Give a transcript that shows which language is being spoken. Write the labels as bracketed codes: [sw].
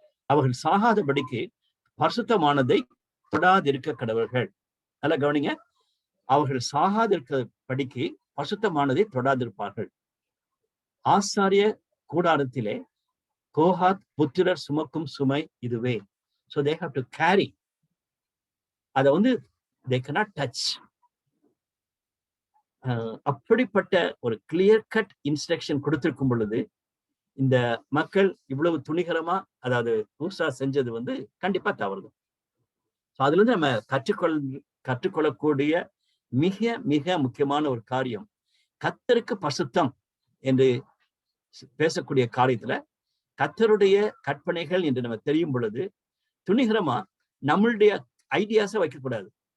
[ta] அவர்கள் சாகாதபடிக்கு பரிசுத்தமானதை தொடாதிருக்க கடவர்கள். நல்லா கவனிங்க, அவர்கள் சாகாதிருக்கபடிக்கு பரிசுத்தமானதை தொடாதிருப்பார்கள். ஆசாரிய கூடாரத்திலே கோஹாத் புத்திரர் சுமக்கும் சுமை இதுவே. [en] So they have to carry. [ta] அதை [en] they cannot touch. [ta] அப்படிப்பட்ட ஒரு [en] clear cut instruction [ta] கொடுத்திருக்கும் பொழுது இந்த மக்கள் இவ்வளவு துணிகரமா, அதாவது ஊசா செஞ்சது கண்டிப்பா தவறுதான். அதுல இருந்து நம்ம கற்றுக்கொள்ளக்கூடிய மிக மிக முக்கியமான ஒரு காரியம், கர்த்தருக்கு பரிசுத்தம் என்று பேசக்கூடிய காரியத்துல கர்த்தருடைய கற்பனைகள் என்று நம்ம தெரியும் பொழுது துணிகரமா நம்மளுடைய ஐடியாஸை வைக்கக்கூடாது.